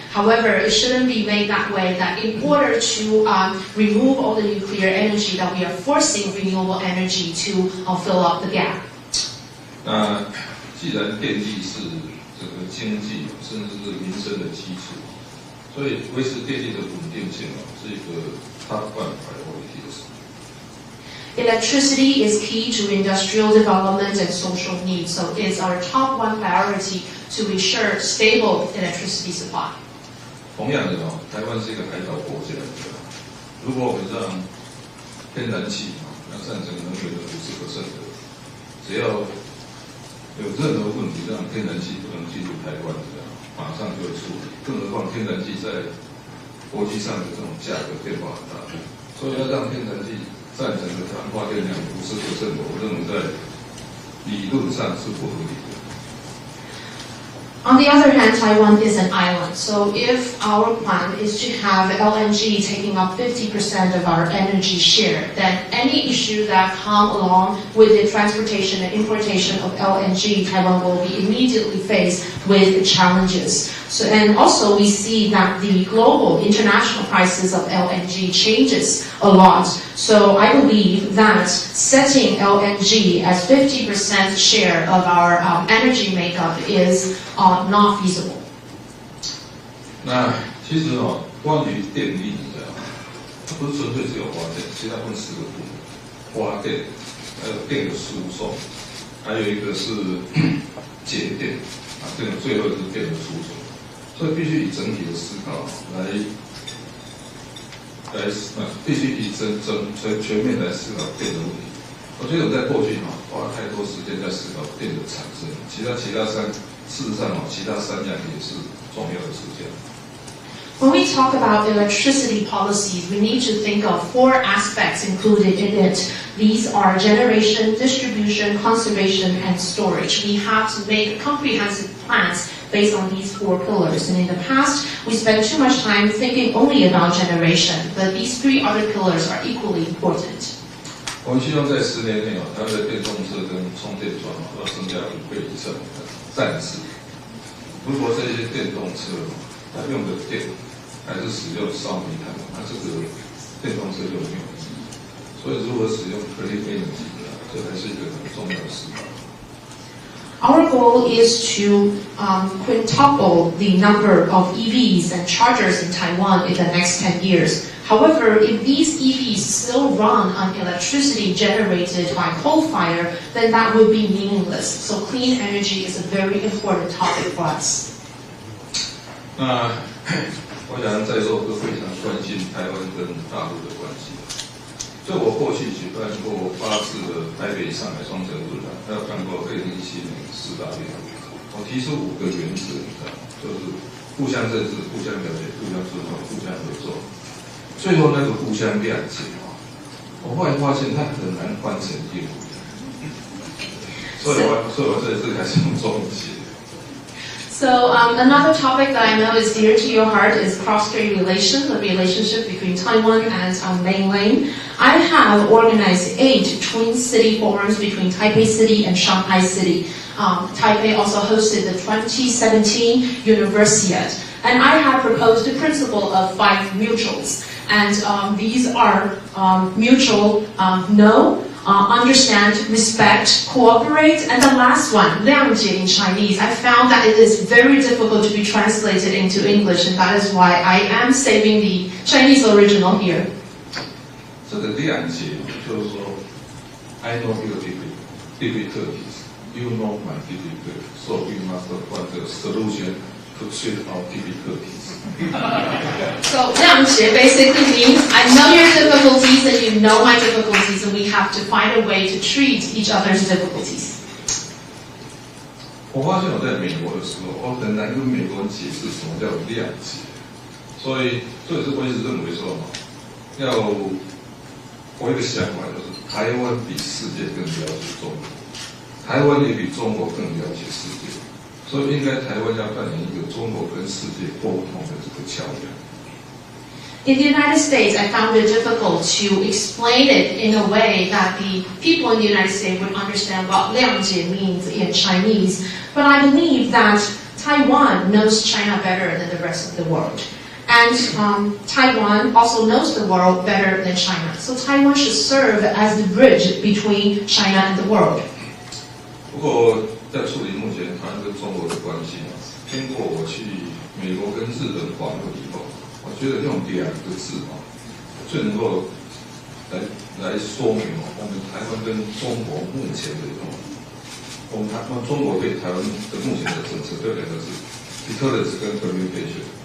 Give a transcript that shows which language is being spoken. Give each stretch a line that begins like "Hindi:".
English: However, it shouldn't be made that way, that in order to remove all the nuclear energy, that we are forcing renewable energy to fill up the gap.
Chinese: 那既然电力是整个经济甚至是民生的基础，所以维持电力的稳定性是一个
English: top one priority。 Electricity is key to industrial development and social needs, so it's our top one priority to ensure stable electricity supply.
Chinese: 同样的台湾是一个海岛国家，如果我们让天然气要占整个能源的50%的，只要有任何问题，让天然气不能进入台湾，马上就会处理。更何况天然气在国际上的这种价格变化很大，所以要让天然气占整个台湾发电量50%，我认为在理论上是不合理的。
English: On the other hand, Taiwan is an island, so if our plan is to have LNG taking up 50% of our energy share, then any issue that come along with the transportation and importation of LNG, Taiwan will be immediately faced with challenges. So, and also we see that the global international prices of LNG changes a lot. So I believe that setting LNG as 50% share of our energy makeup is not feasible.
Chinese: 那其实关于电力它不是纯粹只有发电，其实它分4个部分：发电，还有电的输送，还有一个是节电这个最后是电的储存。所以必须以整体的思考必须以全面来思考电的问题。我觉得我们在过去花太多时间在思考电的产生，事实上其他3样也是重要的事项。
English: When we talk about electricity policies, we need to think of 4 aspects included in it. These are generation, distribution, conservation, and storage. We have to make comprehensive plans based on these 4 pillars. And in the past, we spent too much time thinking only about generation, but these 3 other pillars are equally important.
Chinese: 我们希望在10年内台湾的电动车跟充电桩要增加5倍以上。但是，如果这些电动车它用的电还是使用烧煤炭，那这个电动车就没有意义。所以，如何使用
English: clean energy，
Chinese: 这还是一个很重要的思考。
English: Our goal is to quintuple the number of EVs and chargers in Taiwan in the next 10 years. However, if these EVs still run on electricity generated by coal fire, then that would be meaningless. So clean energy is a very important topic for us.
Chinese: 那我想在座都非常关心台湾跟大陆的关系。所以我过去举办过8次的台北、上海双城论坛，还有办过2017年10大联合。我提出5个原则，就是互相认识、互相了解、互相尊重、互相合作。最后那个互相谅解我后来发现它很难翻成英文，所以我这次还是用中文写。
English: So another topic that I know is dear to your heart is cross-strait relations, the relationship between Taiwan and mainland. I have organized 8 twin city forums between Taipei City and Shanghai City. Taipei also hosted the 2017 Universiade. And I have proposed the principle of 5 mutuals. And these are mutual know, understand, respect, cooperate, and the last one, 谅解 in Chinese. I found that it is very difficult to be translated into English, and that is why I am saving the Chinese original here.
Chinese: 这个谅解就是说
English: I know your difficulties, you know my difficulties, so we must find a solution to treat our difficulties. So 谅解 basically means I know your difficulties and you know my difficulties, and we have to find a way to treat each other's difficulties.
Chinese: 我发现我在美国的时候，我很难跟美国人解释什么叫谅解，所以这也是我一直认为说，我有一个想法就是，台湾比世界更了解中国，台湾也比中国更了解世界。所以应该台湾要扮演一个中国跟世界沟通的这个桥梁。
English: In the United States, I found it difficult to explain it in a way that the people in the United States would understand what 谅解 means in Chinese. But I believe that Taiwan knows China better than the rest of the world. And Taiwan also knows the world better than China. So Taiwan should serve as the bridge between China and the world.
Chinese: 不过在处理目前台湾跟中国的关系经过我去美国跟日本访问以后，觉得用2个字最能够来说明我们台湾跟中国目前的我们中国对台湾的目前的政策，这2个字 ：deterrence 跟 communication。